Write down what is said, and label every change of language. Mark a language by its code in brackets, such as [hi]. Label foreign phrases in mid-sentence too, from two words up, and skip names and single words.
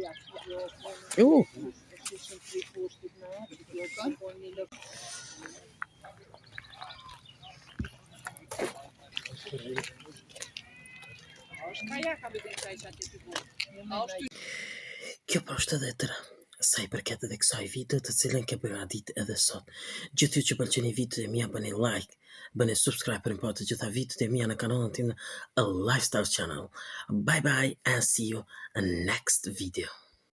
[sq] Jo. Kjo po është edhe tëra. Sa i përket edhe kësaj video të cilën ke përgatitur edhe sot. Gjithë ju që pëlqeni videot e mia bëni like, bëni subscribe për të gjitha videot e mia në kanalin tim A Lifestyle Channel. [en] Bye bye and see you in next video.